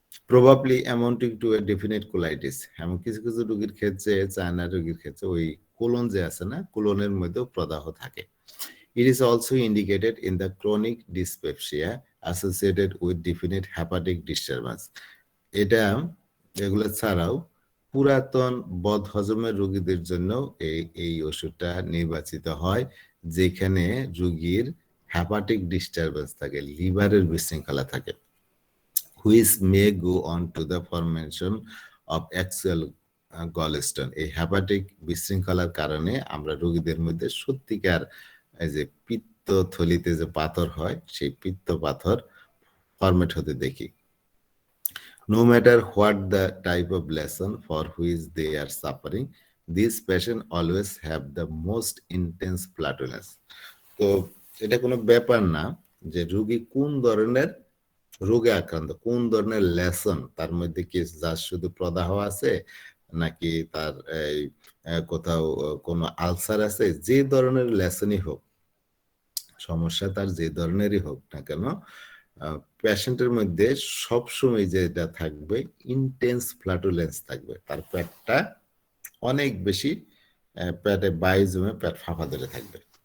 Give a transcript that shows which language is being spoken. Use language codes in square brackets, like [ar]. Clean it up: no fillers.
[en] Probably amounting to a definite colitis. [bn] এমন কিছু কিছু রোগীর ক্ষেত্রে, চায়না রোগীর ক্ষেত্রে ওই কোলন যে আছে না, কোলনের মধ্যেও প্রদাহ থাকে। [en] It is also indicated in the chronic dyspepsia associated with definite hepatic disturbance. [bn] এটা এগুলো ছাড়াও পুরাতন বদহজমের রোগীদের জন্য এই ওষুধটা নির্বাচিত হয়, যেখানে রোগীর হ্যাপাটিক ডিস্টারবেন্স থাকে, লিভারের বিশৃঙ্খলা থাকে, [en] which may go on to the formation of actual gallstone. [bn] এই হ্যাপাটিক বিশৃঙ্খলার কারণে আমরা রোগীদের মধ্যে সত্যিকার এই যে পিত্ত থলিতে যে পাথর হয়, সেই পিত্ত পাথর ফরমেট হতে দেখি। [en] No matter what the type of lesson for which they are suffering, these patients always have the most intense flatulence. [bn] তো এটা কোনো ব্যাপার না যে রোগী কোন ধরনের রোগে আক্রান্ত, কোন ধরনের লেসন তার মধ্যে, কি যার শুধু প্রদাহ আছে নাকি তার এই কোথাও কোনো আলসার আছে, যে ধরনের লেসনই হোক, সমস্যা তার যে ধরনেরই হোক না কেন, পেশেন্টের মধ্যে সবসময় যেটা থাকবে, ইন্টেন্স ফ্ল্যাটুলেন্স থাকবে, তার পেটটা অনেক বেশি, পেটে বায়ু জমে পেট ফাঁপা ধরে থাকবে।